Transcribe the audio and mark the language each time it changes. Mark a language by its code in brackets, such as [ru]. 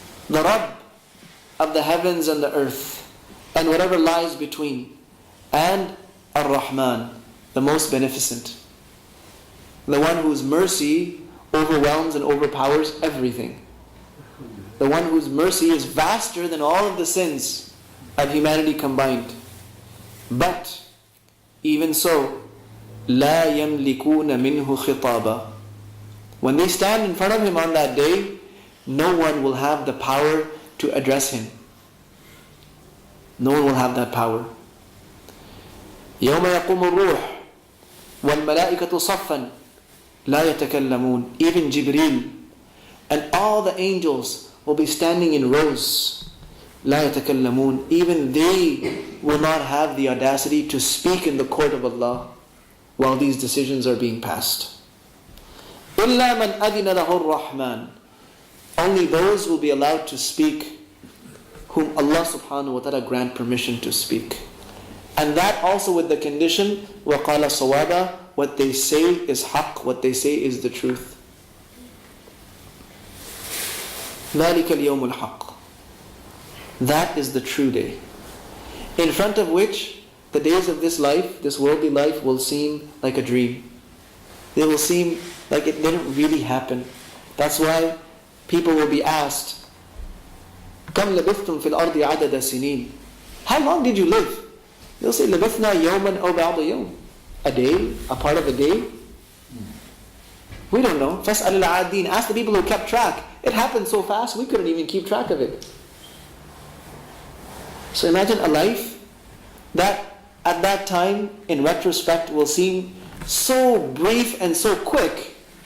[en] The Rabb of the heavens and the earth and whatever lies between, and Ar-Rahman, the most beneficent, the one whose mercy overwhelms and overpowers everything, the one whose mercy is vaster than all of the sins of humanity combined. But even so, [ar] لا يملكون منه خطابا. [en] When they stand in front of Him on that day, no one will have the power to address Him. No one will have that power. [ar] يوم يقوم الروح والملائكة صفا لا يتكلمون. [en] Even Jibreel and all the angels will be standing in rows. [ar] لا يتكلمون. [en] Even they will not have the audacity to speak in the court of Allah while these decisions are being passed. [ar] إلا من أذن له الرحمن. [en] Only those will be allowed to speak whom Allah subhanahu wa ta'ala grant permission to speak. And that also with the condition, [ar] وَقَالَ صَوَابًا, [en] what they say is haqq, what they say is the truth. [ar] ذَلِكَ الْيَوْمُ الْحَقِّ. [en] That is the true day, in front of which the days of this life, this worldly life, will seem like a dream. They will seem like it didn't really happen. That's why people will be asked, [ar] كَمْ لَبِثْتُمْ فِي الْأَرْضِ عَدَدَ سِنِينَ. [en] How long did you live? They'll say, [ar] لَبِثْنَا يَوْمًا أَوْ بَعْضَ يَوْمٍ. [en] A day, a part of a day? We don't know. [ar] فَاسْأَلِ الْعَادِينَ. [en] Ask the people who kept track. It happened so fast, we couldn't even keep track of it. So imagine a life that at that time, in retrospect, will seem so brief and so quick.